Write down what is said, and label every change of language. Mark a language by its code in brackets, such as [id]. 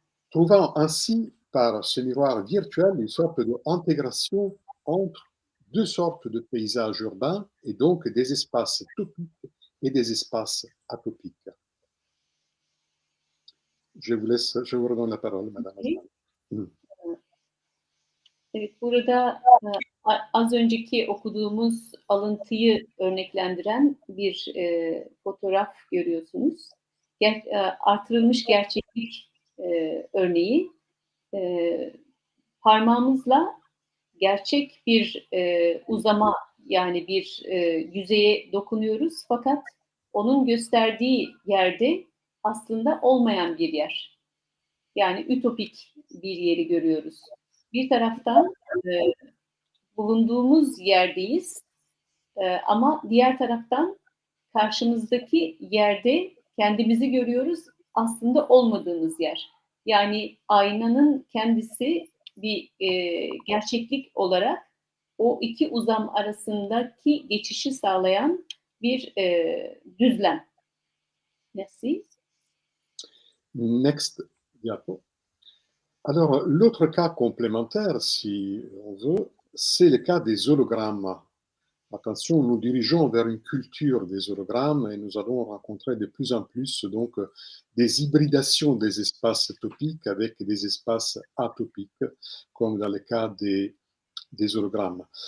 [fr] Trouvant ainsi par ce miroir virtuel une sorte d'intégration entre deux sortes de paysages urbains et donc des espaces topiques et des espaces atopiques. Je vous redonne la parole, Madame [tr] Peki, Aslan. evet, burada az önceki okuduğumuz alıntıyı örneklendiren bir fotoğraf görüyorsunuz. Artırılmış gerçeklik örneği. Parmağımızla gerçek bir uzama yani bir yüzeye dokunuyoruz fakat onun gösterdiği yerde aslında olmayan bir yer. Yani ütopik bir yeri görüyoruz. Bir taraftan bulunduğumuz yerdeyiz ama diğer taraftan karşımızdaki yerde kendimizi görüyoruz aslında olmadığımız yer. Yani aynanın kendisi bir gerçeklik olarak o iki uzam arasındaki geçişi sağlayan bir düzlem. [fr] Merci. [en] Next diapo. [fr] Alors, l'autre cas complémentaire, si on veut, c'est le cas des hologrammes. Attention, nous dirigeons vers une culture des hologrammes et nous allons rencontrer de plus en plus donc des hybridations des espaces topiques avec des espaces atopiques, comme dans le cas des hologrammes.